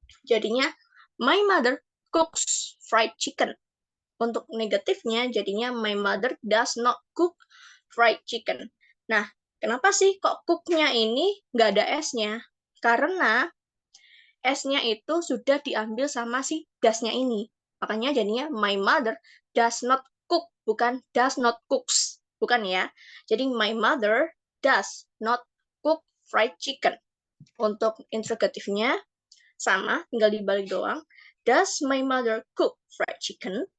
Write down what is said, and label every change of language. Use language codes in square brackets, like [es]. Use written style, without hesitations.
[id] Jadinya [en] my mother cooks fried chicken. [id] Untuk negatifnya jadinya [en] my mother does not cook fried chicken. [id] Nah, kenapa sih kok cook-nya ini nggak ada S-nya? Karena S-nya itu sudah diambil sama si does-nya ini. Makanya jadinya [en] my mother does not cook, [id] bukan [en] does not cooks. [id] Bukan ya. Jadi [en] my mother does not cook fried chicken. [id] Untuk interrogatifnya sama, tinggal dibalik doang. [en] Does my mother cook fried chicken?